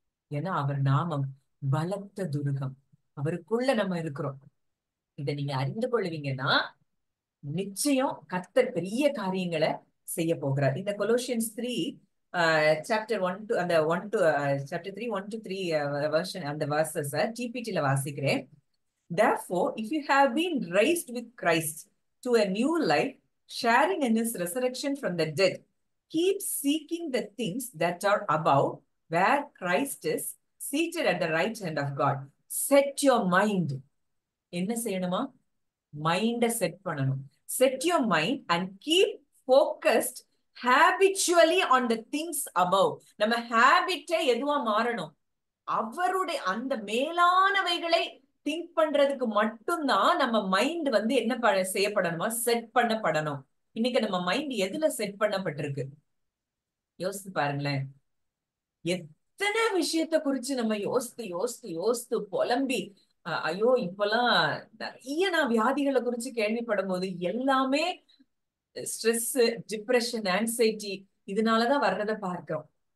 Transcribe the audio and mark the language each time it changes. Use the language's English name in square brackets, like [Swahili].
[Tamil] ஏன்னா அவர் நாமம் பலத்த துருகம். அவருக்குள்ள நம்ம இருக்கிறோம். இதை நீங்க அறிந்து கொள்வீங்கன்னா நிச்சயம் கர்த்தர் பெரிய காரியங்களை செய்ய போகிறார். இந்த கொலோசியன்ஸ் 3 சாப்டர் 1 to அந்த 1 to சாப்டர் 3 1 to 3 வெர்ஷன், அந்த வெர்சஸ் டிபிடில வாசிக்கிறேன். [English] Therefore, if you have been raised with Christ to a new life, sharing in his resurrection from the dead, keep seeking the things that are above, where Christ is seated at the right hand of God. Set your mind. [Tamil] என்ன செய்யணுமா? மைண்ட set பண்ணணும். [English] Set your mind and keep focused habitually on the things above. [Tamil] நம்ம ஹேபிட்டே எதுவா மாறணும்? அவருடைய அந்த மேலானவைகளை think பண்றதுக்கு மட்டும்தான் நம்ம மைண்ட் வந்து என்ன செய்யப்படணுமா? செட் பண்ணப்படணும். இன்னைக்கு நம்ம மைண்ட் எதுல செட் பண்ணப்பட்டிருக்கு? யோசித்து பாருங்களேன். எத்தனை விஷயத்த குறிச்சு நம்ம யோசித்து யோசித்து யோசித்து புலம்பி, ஐயோ இப்பெல்லாம் நிறைய நான் வியாதிகளை குறிச்சு கேள்விப்படும் போது எல்லாமே ஸ்ட்ரெஸ், டிப்ரெஷன், ஆன்சைட்டி இதனாலதான் வர்றதை பார்க்கிறோம்.